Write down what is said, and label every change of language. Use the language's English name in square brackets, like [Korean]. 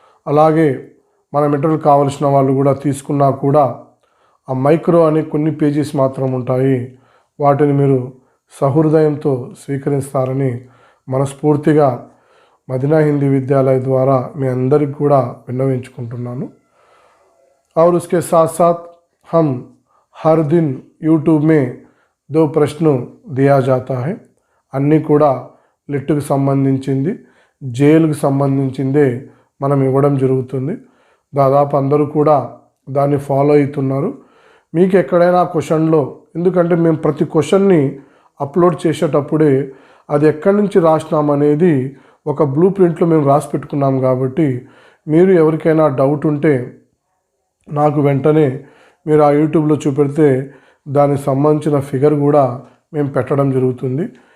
[Telugu] అలాగే మన మెటీరియల్ కావాల్సిన వాళ్ళు కూడా తీసుకున్నా కూడా ఆ మైక్రో అనే కొన్ని పేజీస్ మాత్రం ఉంటాయి, వాటిని మీరు సహృదయంతో స్వీకరిస్తారని మనస్ఫూర్తిగా [Hindi] मदीना हिंदी विद्यालय द्वारा मैं अंदर [Telugu] కూడా విన్నవించుకుంటున్నాను। [Hindi] और उसके साथ साथ हम हर दिन यूट्यूब में 2 प्रश्न दिया जाता है। [Telugu] అన్నీ కూడా లిట్కు సంబంధించింది, జేఎల్కి సంబంధించిందే మనం ఇవ్వడం జరుగుతుంది। దాదాపు అందరూ కూడా దాన్ని ఫాలో అవుతున్నారు। మీకు ఎక్కడైనా క్వశ్చన్లో, ఎందుకంటే మేము ప్రతి క్వశ్చన్ని అప్లోడ్ చేసేటప్పుడే అది ఎక్కడి నుంచి రాసినామనేది ఒక బ్లూ ప్రింట్లో మేము రాసి పెట్టుకున్నాం కాబట్టి మీరు ఎవరికైనా డౌట్ ఉంటే నాకు వెంటనే మీరు ఆ యూట్యూబ్లో చూపెడితే దానికి సంబంధించిన ఫిగర్ కూడా మేము పెట్టడం జరుగుతుంది।